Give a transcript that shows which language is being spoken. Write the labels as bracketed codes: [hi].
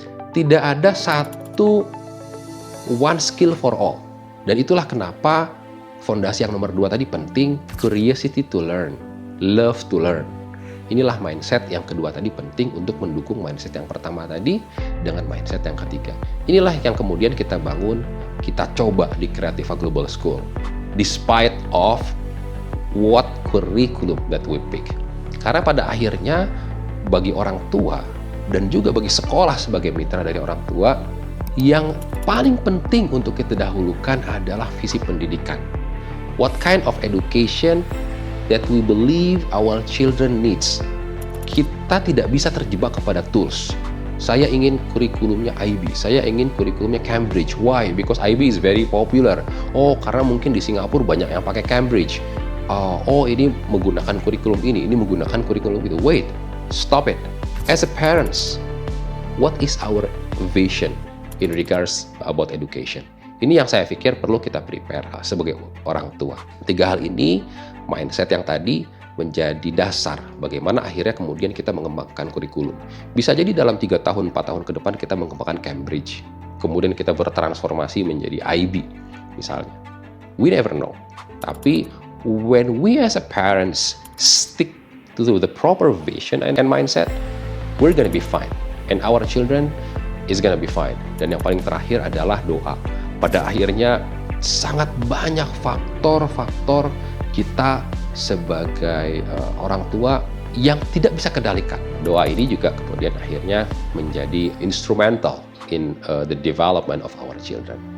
[id] Tidak ada satu [en] one skill for all. [id] Dan itulah kenapa fondasi yang nomor 2 tadi penting, [en] curiosity to learn, love to learn. [id] Inilah mindset yang kedua tadi penting untuk mendukung mindset yang pertama tadi dengan mindset yang ketiga. Inilah yang kemudian kita bangun, kita coba di Creativa Global School. [en] Despite of what curriculum that we pick. [id] Karena pada akhirnya bagi orang tua dan juga bagi sekolah sebagai mitra dari orang tua, yang paling penting untuk kita dahulukan adalah visi pendidikan. [en] What kind of education that we believe our children needs. [id] Kita tidak bisa terjebak kepada tools. Saya ingin kurikulumnya IB, saya ingin kurikulumnya Cambridge. [en] Why? Because IB is very popular. [id] Karena mungkin di Singapura banyak yang pakai Cambridge. Ini menggunakan kurikulum ini menggunakan kurikulum itu. [en] Wait, stop it. As a parents, what is our vision in regards about education? [id] Ini yang saya pikir perlu kita prepare sebagai orang tua. 3 hal ini, mindset yang tadi, menjadi dasar bagaimana akhirnya kemudian kita mengembangkan kurikulum. Bisa jadi dalam 3 tahun, 4 tahun ke depan kita mengembangkan Cambridge, kemudian kita bertransformasi menjadi IB misalnya. [en] We never know. [id] Tapi [en] when we as a parents stick to the proper vision and mindset, we're gonna be fine. And our children is gonna be fine. [id] Dan yang paling terakhir adalah doa. Pada akhirnya sangat banyak faktor-faktor kita sebagai orang tua yang tidak bisa kendalikan. Doa ini juga kemudian akhirnya menjadi [en] instrumental in the development of our children.